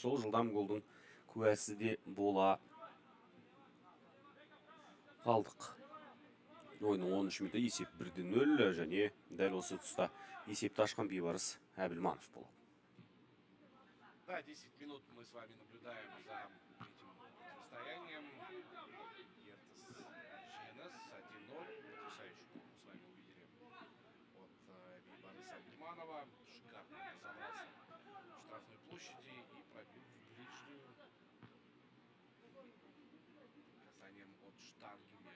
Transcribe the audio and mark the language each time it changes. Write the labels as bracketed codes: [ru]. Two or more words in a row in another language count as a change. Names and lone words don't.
[kk] Сол жылдам голдың куәсі де бола қалдық. Ойынның 13 минуты есеп 1-0, және дәл осы тұста есепті ашқан Бейбарыс Әбілманов болады. [ru] Да, 10 минут мы с вами наблюдаем за этим противостоянием. [kk] Ертіс Жеңіс 1-0. [ru] Потрясающий гол мы с вами увидели от Бейбариса Әбілманова. Шикарно разобрался в штрафной площади и пробил в ближнюю касанием от штанги мяч.